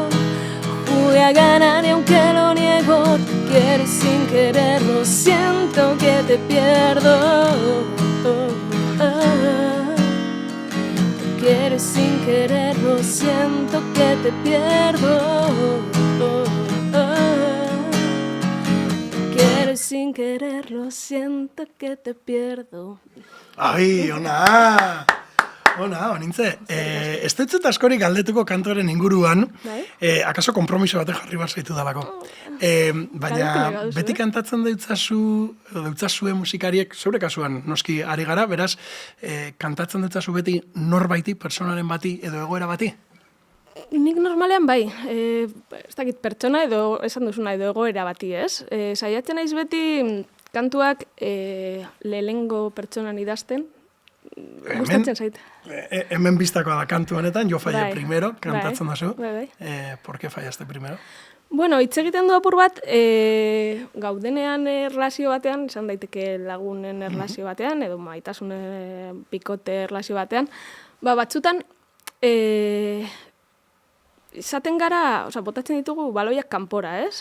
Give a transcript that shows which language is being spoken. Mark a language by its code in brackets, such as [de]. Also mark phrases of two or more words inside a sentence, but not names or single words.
[es] Jugué a ganar y aunque lo niego, te quiero y sin quererlo siento que te pierdo. Quiero y sin quererlo siento que te pierdo. Quiero y sin quererlo siento que te pierdo. [eu] Ai, ona! Ona, onintze. Ez dut askorik galdetuko kantoren inguruan, akaso konpromiso batek jarri bar zaitu dalako. Baina beti kantatzen deutzazue musikariek, zeure kasuan noski ari gara, beraz, kantatzen deutzazu beti norbaiti, personaren bati edo egoera bati? Nik normalean bai, ez dakit pertsona edo esan duzuna edo egoera bati, ez? Saiatzen naiz beti kantuak lehengo pertsonan idazten, gustatzen zait. Hemen biztakoa da kantu honetan, Jo falle primero, kantatzen dazu. [es] Por qué fallaste primero? [eu] Bueno, hitz egiten du apur bat, gaudenean erlazio batean, izan daiteke lagunen erlazio batean, edo maitasun bikote erlazio batean, batzutan, izaten gara, botatzen ditugu baloiak kanpora, ez?